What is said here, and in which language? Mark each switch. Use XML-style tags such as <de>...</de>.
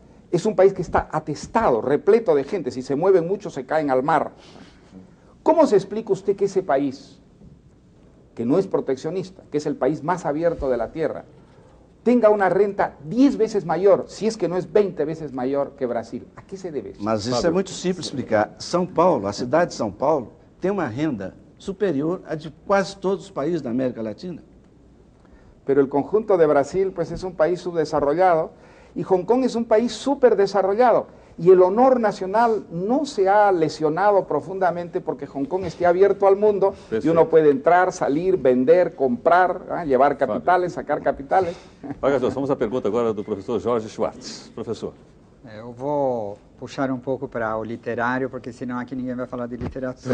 <es>Es un país que está atestado, repleto de gente, si se mueven mucho se caen al mar. ¿Cómo se explica usted que ese país, que no es proteccionista, que es el país más abierto de la Tierra, tenga una renta 10 veces mayor, si es que no es 20 veces mayor que Brasil? ¿A qué se debe eso?</es> <pt>Mas isso é muito simples explicar. São Paulo, a cidade de São Paulo, tem uma renda superior à de quase todos os países da América Latina.</pt> <es>Pero el conjunto de Brasil pues es un país subdesarrollado y Hong Kong es un país súper desarrollado y el honor nacional no se ha lesionado profundamente porque Hong Kong esté abierto al mundo y uno puede entrar, salir, vender, comprar, llevar capitales, sacar capitales.</es> <pt>Vargas, vamos à pergunta agora do professor Jorge Schwartz. Professor. Eu vou puxar um pouco para o literário, porque senão aqui ninguém vai falar de literatura.</pt>